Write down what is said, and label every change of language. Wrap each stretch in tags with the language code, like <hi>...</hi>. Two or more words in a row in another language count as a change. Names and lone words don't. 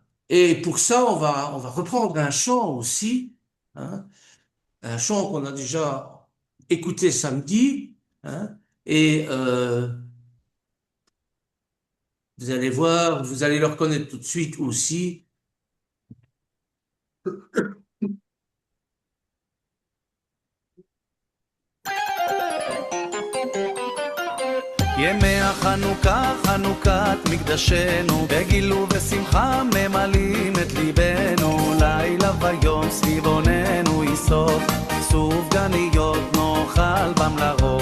<fr>Et pour ça, on va reprendre un chant aussi, hein, un chant qu'on a déjà écouté samedi, hein, et vous allez voir, vous allez le reconnaître tout de suite aussi.</fr> <he>ימי החנוכה, חנוכת מקדשנו, בגילו ושמחה ממלאים את ליבנו, לילה ויום סביב עוננו יסוף, סופגניות נאכל בם לרוב.</he>